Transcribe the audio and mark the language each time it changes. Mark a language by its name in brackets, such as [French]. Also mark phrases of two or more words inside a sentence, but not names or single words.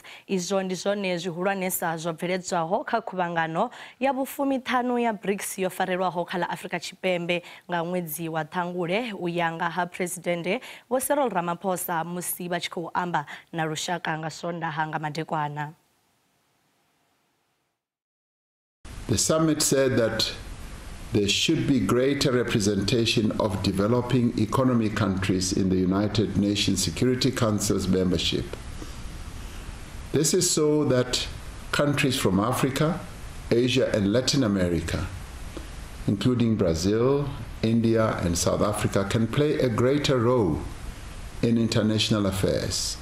[Venda] Izwo ndi zwone zwihulwanesa zwo bveledzwaho kha khuvhangano ya vhu-15 ya BRICS yo farelwaho kha ḽa Afrika Tshipembe nga ṅwedzi wa Ṱhangule u ya nga ha Presidente Vho Cyril Ramaphosa musi vha tshi khou amba na lushaka nga Sondaha nga madekwana. [English] The summit said that there should be greater representation of developing economy countries in the United Nations Security Council's membership. This is so that countries from Africa, Asia, and Latin America, including Brazil, India, and South Africa, can play a greater role in international affairs.